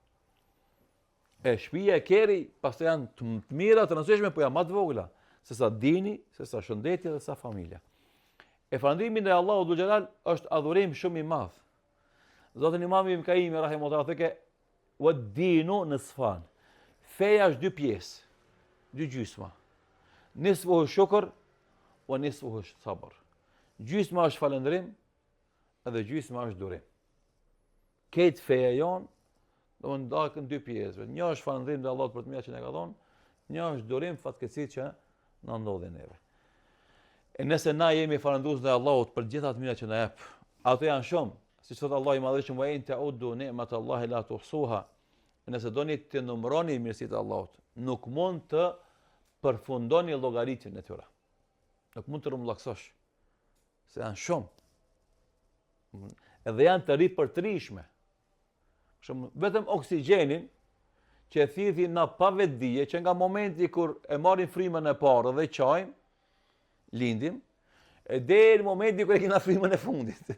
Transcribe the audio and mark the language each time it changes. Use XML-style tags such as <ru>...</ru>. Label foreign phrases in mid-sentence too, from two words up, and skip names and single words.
<sq>E shtëpia e kerri, pastaj janë të mira, të rëndësishme, po janë më të vogla, se sa dini, se sa shëndeti dhe sa familja. E falëndrimi ndaj Allahut</sq> <ar>ذو الجلال</ar> <sq>është adhurim shumë i madh. Zoti Imam Ibn Kaimi rahimahullahu thëke</sq> <ar>"والدين نصفان".</ar> <sq>Feja është 2 pjesë, 2 gjysma.</sq> <ar>نصفه شكر ونصفه صبر.</ar> <sq>Gjysma është falëndrim edhe gjysma është durim. Këtë feja jon do të ndakën 2 pjesë. Një është falëndrim ndaj Allahut për të mirë që na ka dhënë, një është durim fatkeqësitë që na ndodhin neve. E nëse na jemi falëndrues ndaj Allahut për gjitha të mira që na jep, ato janë shumë. Siç thot Allahu i Madhëshëm,</sq> <ar>"وإن تعدوا نعمة الله لا تحصوها."</ar> <sq>Nëse doni të numëroni mirësitë e Allahut, nuk mund të përfundoni llogaritjen e tyre. Nuk mund të rrumbullaksosh. Se janë shumë. Edhe janë të ripërtrishme. Shumë vetëm oksigjenin që e thithin na pa vetdije, që nga momenti kur e marrin frymën e parë dhe qajmë, lindim, e deri momenti kur e kena frymën e fundit.</sq>